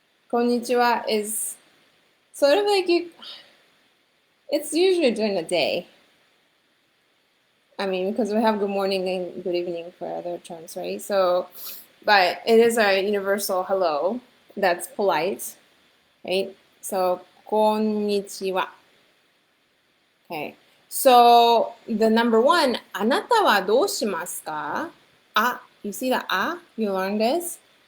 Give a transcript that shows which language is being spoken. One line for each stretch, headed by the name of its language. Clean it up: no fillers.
English: Konnichiwa is sort of like it's usually during the day. I mean, because we have good morning and good evening for other terms, right? So, but it is a universal hello that's polite, right? So, konnichiwa. Okay. So, the number 1,
Japanese: あなたはどうしますか?
English: You see the You learn this?